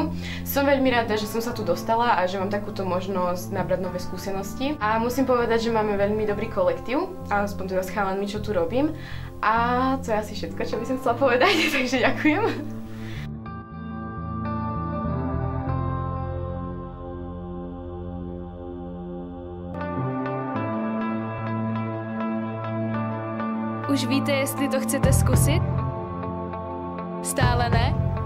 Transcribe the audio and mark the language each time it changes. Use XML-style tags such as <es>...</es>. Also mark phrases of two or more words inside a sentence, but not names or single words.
<sk>Som veľmi rada, že som sa tu dostala a že mám takúto možnosť nabrať nové skúsenosti. A musím povedať, že máme veľmi dobrý kolektív, aspoň teda s chalanmi, čo tu robím. A to je asi všetko, čo by som chcela povedať, takže ďakujem.</sk> <cs>Už víte, jestli to chcete zkusit? Stále ne?</cs>